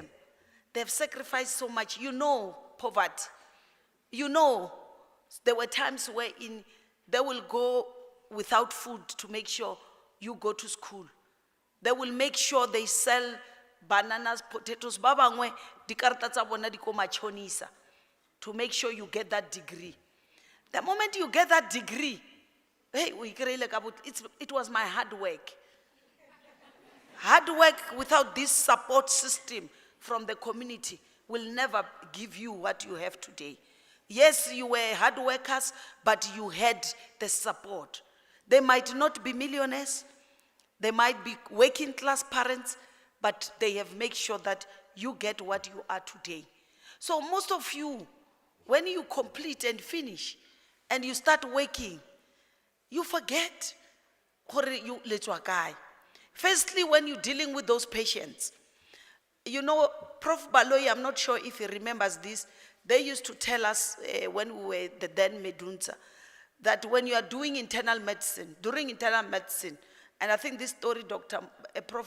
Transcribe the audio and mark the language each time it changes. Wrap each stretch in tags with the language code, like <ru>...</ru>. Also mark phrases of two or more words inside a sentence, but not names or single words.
<en>They've sacrificed so much. You know poverty. You know there were times wherein they will go without food to make sure you go to school. They will make sure they sell bananas, potatoes,</en> <tn>ba bangwe dikarata tsa bona di ko machonisa</tn> <en>to make sure you get that degree. The moment you get that degree, hey, it was my hard work. Hard work without this support system from the community will never give you what you have today. Yes, you were hard workers, but you had the support. They might not be millionaires, they might be working class parents, but they have made sure that you get what you are today. So most of you, when you complete and finish, and you start working, you forget gore you</en> <tn>letswa kae.</tn> <en>Firstly, when you're dealing with those patients, you know, Prof. Baloyi, I'm not sure if he remembers this, they used to tell us when we were the then Medunza, that when you are doing internal medicine, during internal medicine, and I think this story, Prof.</en>